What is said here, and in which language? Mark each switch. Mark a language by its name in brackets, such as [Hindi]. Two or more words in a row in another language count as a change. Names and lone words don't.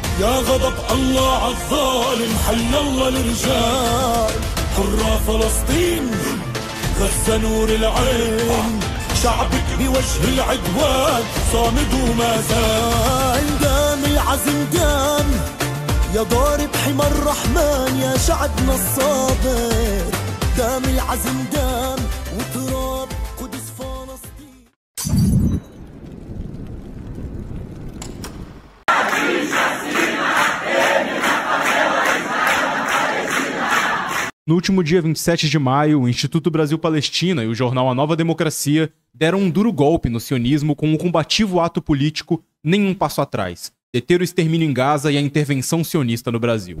[Arabic] يا غضب الله عالظالم حي الله الرجال حرة فلسطين غزة نور العين شعبك بوجه العدوان صامد وما زال دام العزم دام يا ضارب حمى الرحمن يا شعبنا الصابر دام العزم دام وتراب قدس فلسطين. [Portuguese] No último dia 27 de maio, o Instituto Brasil-Palestina e o jornal A Nova Democracia deram um duro golpe no sionismo com um combativo ato político Nenhum Passo Atrás: deter o extermínio em Gaza e a intervenção sionista no Brasil.